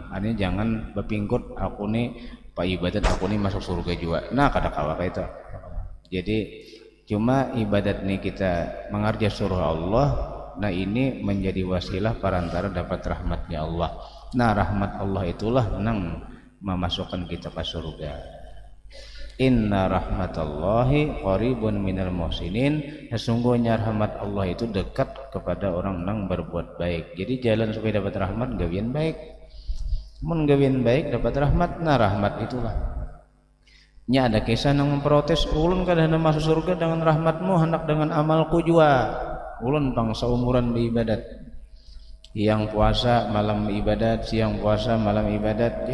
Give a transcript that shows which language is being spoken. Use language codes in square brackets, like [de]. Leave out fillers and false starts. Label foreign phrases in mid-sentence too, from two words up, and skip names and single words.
[bjn] Artinya jangan berpingkut aku nih pak ibadat aku nih masuk surga juga. Nah kada kawa itu. Jadi cuma ibadat nih kita mengerja surah Allah. Nah ini menjadi wasilah perantara dapat rahmatnya Allah. Nah rahmat Allah itulah nang memasukkan kita ke surga. [ar] إن رحمة الله قريب من المحسنين, [id] sesungguhnya rahmat Allah itu dekat kepada orang yang berbuat baik. [bjn] Jadi jalan supaya dapat rahmat gawian baik. Mun gawian baik dapat rahmat, nah rahmat itulah. Nya ada kisah yang memprotes, ulun kada hendak masuk surga dengan rahmatmu, hendak dengan amalku jua. Ulun pang seumuran beribadat. Yang puasa malam ibadat, siang puasa malam ibadat.